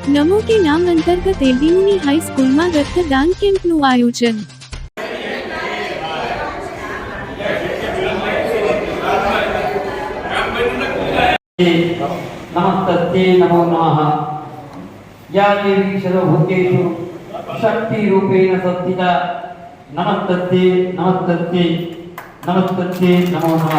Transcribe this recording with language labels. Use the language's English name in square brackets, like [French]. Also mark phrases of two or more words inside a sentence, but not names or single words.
[Gujarati] નમો કે નામ અંતર્ગત એલડીયુની હાઈસ્કૂલમાં રક્તદાન કેમ્પનું આયોજન। [Sanskrit] नमस्ते नमो नमः। या देवी सर्वभूतेषु शक्तिरूपेण संस्थिता नमस्ते नमस्ते नमस्ते नमो नमः।